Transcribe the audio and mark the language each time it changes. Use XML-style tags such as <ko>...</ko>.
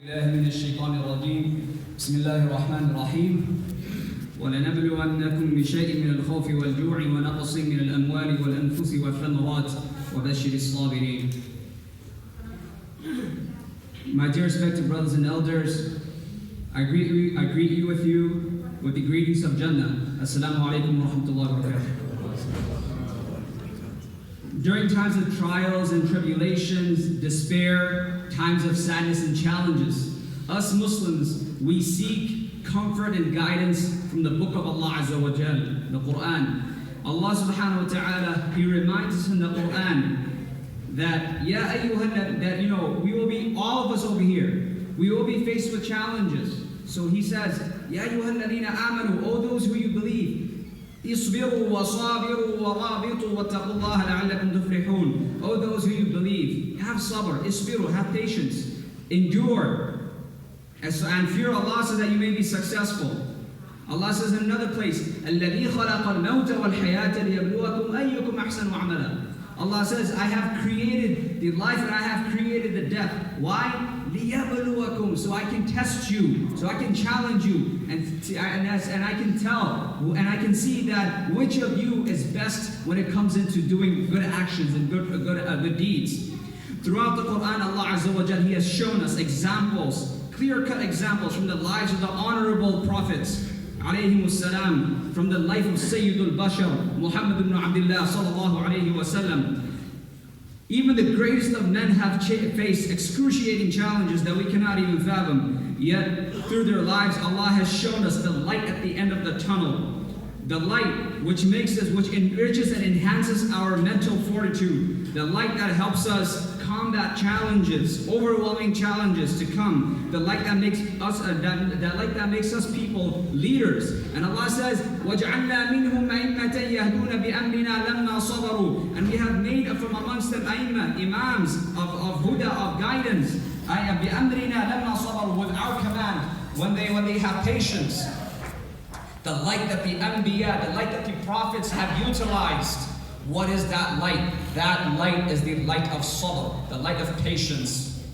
<ar>من الشيطان الرجيم بسم الله الرحمن الرحيم ولنبلونكم بشيء من الخوف والجوع ونقص من الأموال والأنفس والثمرات وبشر الصابرين.</ar> <en>My dear respected brothers and elders, I greet you with the greetings of Jannah. Assalamu alaikum wa rahmatullahi wa barakatuh. During times of trials and tribulations, despair, times of sadness and challenges, us Muslims, we seek comfort and guidance from the book of Allah Azza wa Jal, the Quran. Allah subhanahu wa ta'ala, He reminds us in the Quran that, we will be, all of us over here, we will be faced with challenges. So He says, Ya ayyuhalladhina amanu, O those who you believe, اصبروا وصابروا ورابطوا واتقوا الله لعلكم تفلحون. O those who you believe, have sabr, isbiru, have patience, endure, and fear Allah so that you may be successful.</en> <ar>Allah says in another place, الذي خلق الموت والحياة ليبلوكم أيكم أحسن عملا.</ar> <en>Allah says, I have created the life and I have created the death. Why? لِيَبْلُوَكُمْ, so I can test you, so I can challenge you, and I can tell, and I can see that which of you is best when it comes into doing good actions and good deeds. Throughout the Quran, Allah Azza wa Jal, He has shown us examples, clear-cut examples from the lives of the honorable prophets, alayhimus salam, from the life of Sayyidul Bashar, Muhammad ibn Abdullah sallallahu alayhi wa sallam. Even the greatest of men have faced excruciating challenges that we cannot even fathom. Yet, through their lives, Allah has shown us the light at the end of the tunnel. The light which enriches and enhances our mental fortitude. The light that helps us combat challenges, overwhelming challenges to come. The light that makes us people leaders.</en> <ar>And Allah says, وَجْعَلْنَا مِنْهُمْ أَئِمَّةً يَهْدُونَ بِأَمْرِنَا لَمَّا صَبَرُوا.</ar> <en>And we have made from amongst them imams of huda, of guidance. بِأَمْرِنَا لَمَّا صَبَرُوا, with our command, when they have patience. The light that the Anbiya, the light that the prophets have utilized. What is that light? That light is the light of sabr, the light of patience.</en>